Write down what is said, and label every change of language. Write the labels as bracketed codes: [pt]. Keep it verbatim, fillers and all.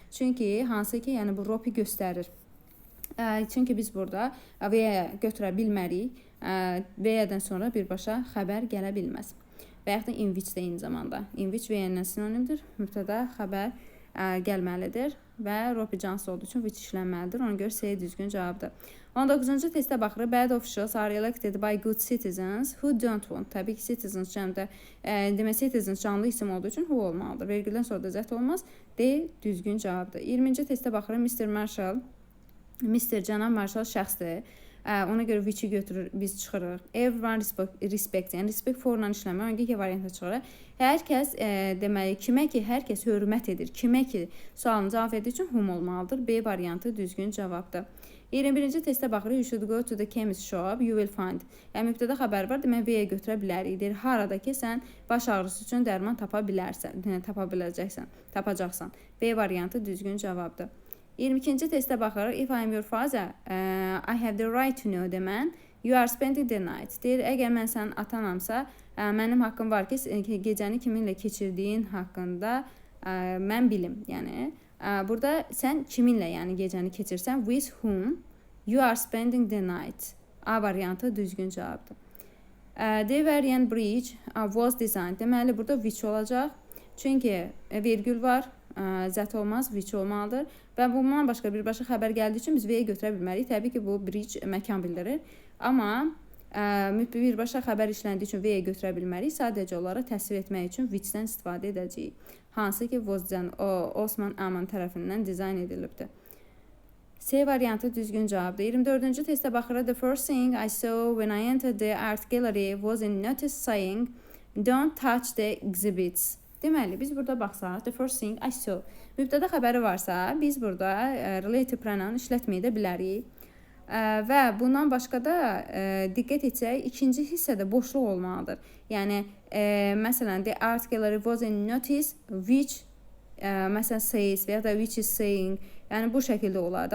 [az] Çünki hansı ki, yəni bu Ropi göstərir. Ə, çünki biz burada V-yə götürə bilmərik. V-dən sonra birbaşa xəbər gələ bilməz. Və yaxud da in which də eyni zamanda. In which V-dən sinonimdir. Mübtəda xəbər ə, gəlməlidir və Ropi cansız olduğu üçün which işlənməlidir. Ona görə C düzgün cavabdır. on doqquzuncu testə baxırıq. [en] Bad officials are elected by good citizens who don't want. [az] Təbii ki, citizens cəmdə, e, demək citizens canlı isim olduğu üçün who olmalıdır. Vergüldən sonra da zət olmaz. D düzgün cavabdır. iyirminci testə baxırıq. mister Marshall, mister Cənab Marshall şəxsdir. E, ona görə which-i götürür, biz çıxırıq. Everyone respect, yəni respect for-la işləmə. Ona görə variantda çıxırıq. Hər kəs, e, deməli, kimə ki, hər kəs hörmət edir. Kimə ki, sualını cavab edir üçün whom olmalıdır. B variantı düzgün cavabdır. iyirmi birinci testə baxırıq. [en] You should go to the chemist shop. You will find. [az] Yəni mübtəda xəbər var. Demək V-yə götürə bilərik. Deyir haradakı sən baş ağrısı üçün dərman tapa bilərsən, yəni tapa biləcəksən, tapacaqsan. B variantı düzgün cavabdır. iyirmi ikinci testə baxırıq. [en] If I am your father, uh, I have the right to know the man. You are spending the night. [az] Deyir əgər mən sənin atanamsa, uh, mənim haqqım var ki, gecəni kiminlə keçirdiyin haqqında uh, mən bilim. Yəni burada sən kiminlə, yəni gecəni keçirsən, [en] with whom you are spending the night. [az] A variantı düzgün cavabdır. [en] Devarian Bridge was designed. [az] Deməli burada which olacaq. Çünki vergül var, zət olmaz, which olmalıdır. Və bundan başqa birbaşa xəbər gəldiyi üçün biz V-yə götürə bilmərik. Təbii ki, bu bridge məkan bildirir. Amma birbaşa xəbər işləndiyi üçün V-yə götürə bilmərik. Sadəcə olaraq təsvir etmək üçün which-dən istifadə edəcəyik. Hansı ki, Vozcan Osman Aman tərəfindən dizayn edilibdir. C variantı düzgün cavabdır. iyirmi dördüncü testə baxırıq. [en] The first thing I saw when I entered the art gallery was a notice saying, "Don't touch the exhibits." [az] Deməli, biz burada baxsaq, [en] the first thing I saw. [az] Mübtədə xəbəri varsa, biz burada relative pronoun işlətməyə də bilərik. Və bundan başqa da diqqət etsək, ikinci hissədə boşluq olmalıdır. Yəni, məsələn, [en] the art gallery was a notice [az] which məsələn says və ya da which is saying, yəni bu şəkildə olardı.